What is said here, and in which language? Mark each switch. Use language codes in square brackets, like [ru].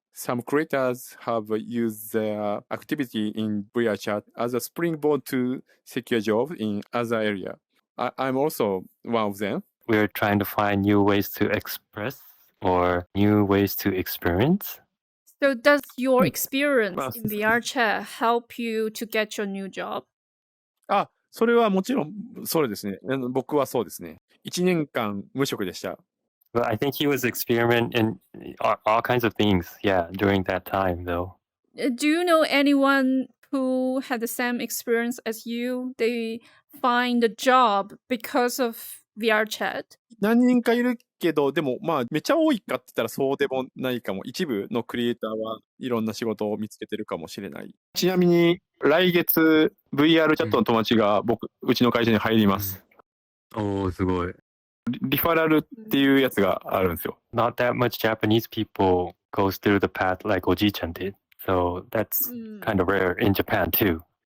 [en] some creators have used their activity in VRChat as a springboard to secure jobs in other area. I'm also one of them. We're trying to find new ways to express or new ways to experience. So does your experience in VR chat help you to get your new job? [ja] それはもちろん、そうですね。僕はそうですね。1年間無職でした。 [en] But I think he was experimenting in all kinds of things, yeah, during that time though. Do you know anyone who had the same experience as you? They find a job because of VR chat? [ja] 何人かいるけど、でもまあめちゃ多いかって言ったらそうでもないかも。一部のクリエイターはいろんな仕事を見つけてるかもしれない。ちなみに来月 VR チャットの友達がうちの会社に入ります。おー、すごい。リファラルっていうやつがあるんですよ。 [en] Not that much Japanese people goes through the path like Oji-chan did. So that's kind of rare in Japan too.